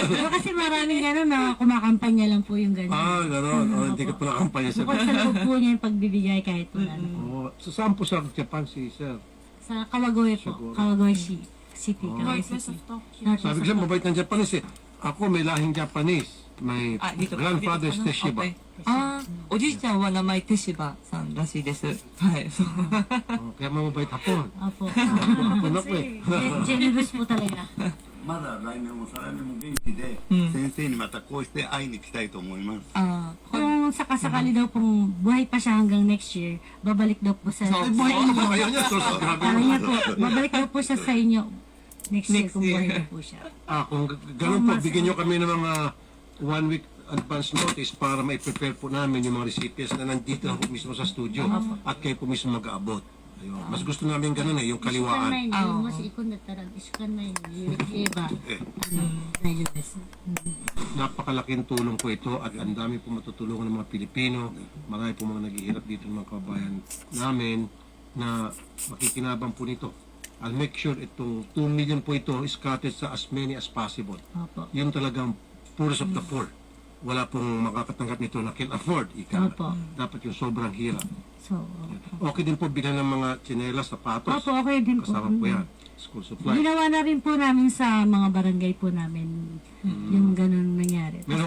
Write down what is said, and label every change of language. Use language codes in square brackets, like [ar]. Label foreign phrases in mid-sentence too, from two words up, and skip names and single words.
[tl] Pero kasi maraming gano'n na kumakampanya lang po yung gano'n. Gano'n. Hindi ka pala kampanya sa Bukod sa loob po niya yung pagbibigay kahit wala na. So, saan po sa Japan si Sir? Sa Kawagoy po. Siguro. Kawagoy City. Kawagoy [en] Northwest [tl] City. [en] of Tokyo. Northwest [tl] Sabi ko [en] of [tl] siya, mabait ng Japanese eh. Ako may lahing Japanese. [en] My grandfather is Teshiba. [ja] O じいちゃんは名前テシバさんらしいです。はい。そう [tl] Kaya mamabait hapon. Opo. Hapon ako eh. Generous po talaga. [ja] まだ来年も再来年も元気で、先生にまたこうして会いに来たいと思います。あー [tl] Kung sakasakali daw pong buhay pa siya hanggang [en] next year, [tl] babalik daw po sa... Buhay ko ba kayo niya? So, grabe Sabi naman. niya po, babalik daw po siya sa inyo [en] next year Next [tl] kung buhay [en] year. [tl] daw po siya. Kung ganun po, bigyan nyo kami ng mga 1 [en] week advance notice [tl] para mai-prepare po namin yung mga recipients na nandito na po mismo sa studio at kayo po mismo mag-aabot. Ayun. Mas gusto namin ganun yung kaliwaan. [ja] もし行くんだったら一週間前に言えば大丈夫です。 [tl] Napakalaking tulong po ito at ang dami po matutulungan ng mga Pilipino. Marami po mga naghihirap dito ng mga kababayan namin na makikinabang po nito. [en] I'll make sure [tl] itong 2 million po ito is scattered sa [en] as many as possible. [tl] Opo. Yun talagang [en] poorest of the poor. [tl] Wala pong makakatanggap nito na [en] can afford. [tl] Opo. Dapat yung sobrang hirap. So, Okay din po bigyan ng mga tsinelas, sapatos. opo, okay din po. Kasama po yan. School supply. Ginawa na rin po namin sa mga barangay po namin yung ganun nangyari. Meron